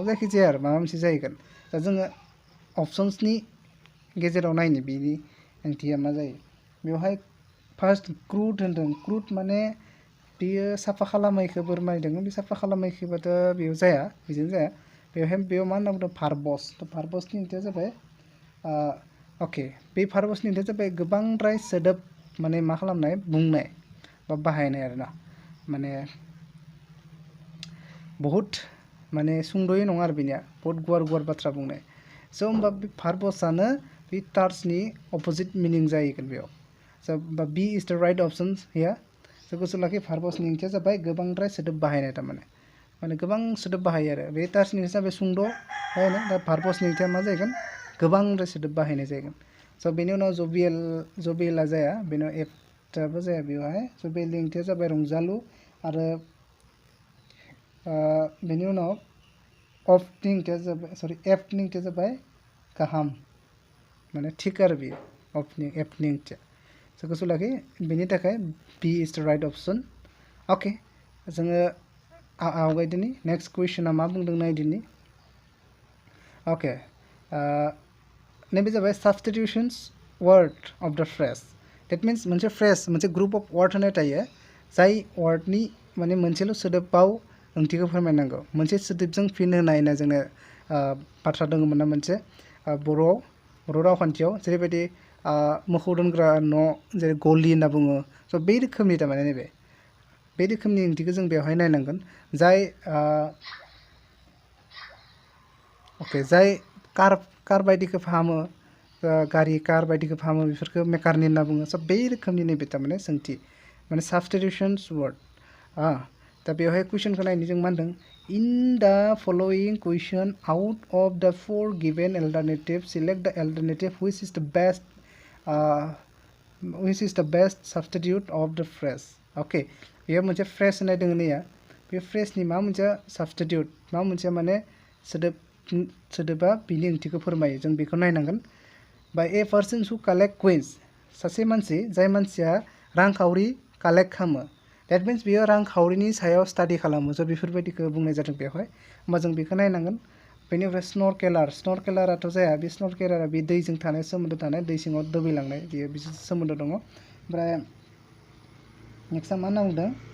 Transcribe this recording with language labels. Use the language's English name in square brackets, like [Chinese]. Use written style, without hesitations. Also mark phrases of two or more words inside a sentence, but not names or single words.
[Bodo] जायखिजाया आरो माबा मोनसे जाहैगोन दा जोङो अप्शन्सनि गेजेराव नायनो बेनि ओंथिया मा जायो बेवहाय फार्स्ट क्रुड होनदों क्रुड माने बेयो साफा खालामैखौ फोरमायदों बे साफा खालामैखौबाथ' बेयाव जाया बेजों जाया बेयाव मा होनना बुंदों भार्बस थ' भार्बसनि ओंथिया जाबाय अके बे भार्बसनि ओंथिया जाबाय गोबांद्राय सोदोब माने मा खालामनाय बुंनाय बा बाहायनाय आरोना माने बहुद माने सुंद'यै नङा आरो बेनिया बहुत गुवार बाथ्रा बुंनाय स' होमबा बे भार्बसआनो बे टार्सनि अपोजिट मिनिं जाहैगोन बेयाव [English] So B is the right option here. [Bodo] So गोसोआव लाखि purpose नि ओंथिया जाबाय गोबांद्राय सोदोब बाहायनाय तारमाने माने गोबां सोदोब बाहायो आरो बे टार्स नि हिसाबै सुंद' बाहायनाय दा purpose नि ओंथिया मा जागोन गोबांद्राय सोदोब बाहायनाय जागोन स' बेनि उनाव जबिएला जाया बेनि उनाव एफ टाबो जाया बेवहाय स' बे ओंथिया जाबाय रंजालु आरो बेनि उनाव अफ नि ओंथिया जाबाय सरि एफ नि ओंथिया जाबाय गाहाम माने थिक आरो बेयो एफ नि ओंथिया स' गोसोआव लाखि बेनि थाखाय [English] B is the right option [Bodo] अके जोङो आवगायदिनि [English] next questionआ [Bodo] मा बुंदों नायदिनि अके नैबे जाबाय [English] substitutions word of the phrase that means [Bodo] मोनसे फ्रेज मोनसे [English] group of word [Bodo] होनाय थायो जाय वर्डनि माने मोनसेल' सोदोबाव ओंथिखौ फोरमायनांगौ मोनसे सोदोबजों फिन होनाय होनना जोंनो बाथ्रा दङमोन ना मोनसे बर' रावखान्थियाव जेरैबायदि मोखौ दोनग्रा न' जेरै गलि होनना बुङो स' बे रोखोमनि थारमाने नैबे बे रोखोमनि ओंथिखौ जों बेवहाय नायनांगोन जाय अके जाय कार बायदिखौ फाहामो गारि कार बायदिखौ फाहामो बेफोरखौ मेकारनि होनना बुङो स' बे रोखोमनि नैबे थारमाने सोंथि माने [English] substitutions word [Bodo] दा बेवहाय कुइसनखौ नायनो जों मा होनदों [English] in the following question out of the 4 given alternative select the alternative which is the best substitute of the phrase okay [Bodo] बेयाव मोनसे फ्रेज होनाय दङ नैया बे फ्रेजनि मा मोनसे सब्स्टिट्यूट मा मोनसे माने सोदोबा बिनि ओंथिखौ फोरमायो जों बेखौ नायनांगोन बाय [English] a person who collect coins [Bodo] सासे मानसि जाय मानसिया रांखावरि कालेक्ट खालामो [English] that means [Bodo] बियो रांखावरिनि सायाव स्टाडि खालामो स' बेफोरबायदिखौ बुंनाय जादों बेवहाय होमबा जों बेखौ नायनांगोन बेनिफ्राय स्नरकेलाराथ' जाया बे स्नरकेलारा बे दैजों थानाय सोमोन्दो थानाय दै सिङाव दोबैलांनाय बेयो बिसोर सोमोन्दो दङ ओमफ्राय नेक्स्टआ मा होनना बुंदों